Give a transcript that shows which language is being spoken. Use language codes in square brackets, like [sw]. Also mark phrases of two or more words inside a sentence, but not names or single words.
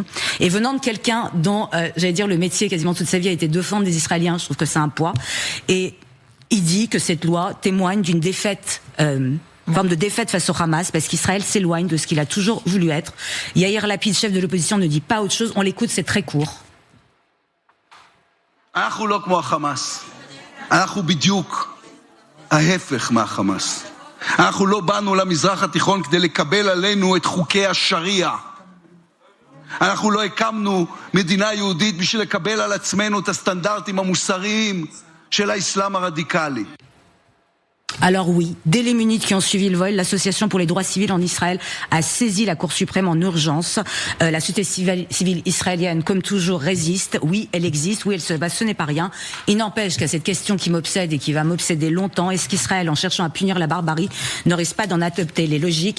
[fr] Et venant de quelqu'un dont, j'allais dire, le métier quasiment toute sa vie a été de défendre des Israéliens, je trouve que c'est un poids. Et il dit que cette loi témoigne d'une défaite, forme de défaite face au Hamas, parce qu'Israël s'éloigne de ce qu'il a toujours voulu être. Yair Lapid, chef de l'opposition, ne dit pas autre chose. On l'écoute, c'est très court. [he] אנחנו לא כמו החמאס. אנחנו בדיוק ההפך מהחמאס. אנחנו לא באנו למזרח התיכון כדי לקבל עלינו את חוקי השריעה. אנחנו לא הקמנו מדינה יהודית בשביל לקבל על עצמנו את הסטנדרטים המוסריים של האסלאם הרדיקלי. [fr] Alors oui, dès les minutes qui ont suivi le vol, l'Association pour les droits civils en Israël a saisi la Cour suprême en urgence. La société civile israélienne, comme toujours, résiste. Oui, elle existe. Oui, elle se bat. Ce n'est pas rien. Il n'empêche qu'à cette question qui m'obsède et qui va m'obséder longtemps, est-ce qu'Israël, en cherchant à punir la barbarie, ne risque pas d'en adopter les logiques?